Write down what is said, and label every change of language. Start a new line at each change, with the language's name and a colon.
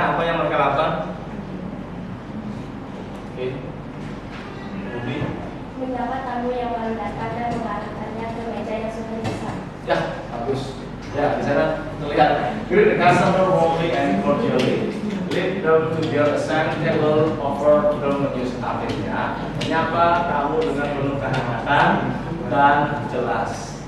Indonesian: Apa yang mereka lakukan? Oke. Budi. Menyapa tamu yang baru datang dan mengarahkannya ke meja yang sudah dipesan. Ya, bagus. Ya, di sana terlihat.
English: Greet the customer warmly and cordially. Lead them to their assigned table, offer them menus.
Indonesian: Artinya menyapa tamu dengan penuh kehangatan dan jelas.